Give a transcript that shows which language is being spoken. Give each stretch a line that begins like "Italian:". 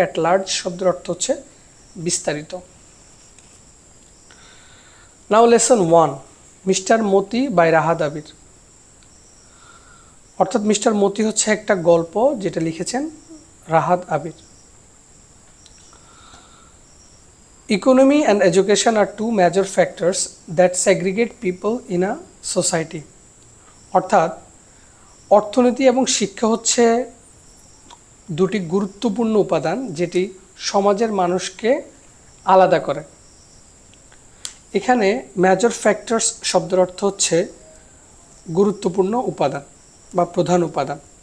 Bangla: At large শব্দের অর্থ হচ্ছে বিস্তারিত।
English: Now lesson 1, mister Moti by Rahat Abir.
Bangla: অর্থাৎ মিস্টার মতি হচ্ছে একটা গল্প যেটা লিখেছেন রাহাত আবির।
English: Economy and education are two major factors that segregate people in a society.
Bangla: অর্থাৎ অর্থনীতি এবং শিক্ষা হচ্ছে দুটি গুরুত্বপূর্ণ উপাদান যেটি সমাজের মানুষকে আলাদা করে। এখানে মেজর ফ্যাক্টরস শব্দের অর্থ হচ্ছে গুরুত্বপূর্ণ উপাদান বা প্রধান উপাদান।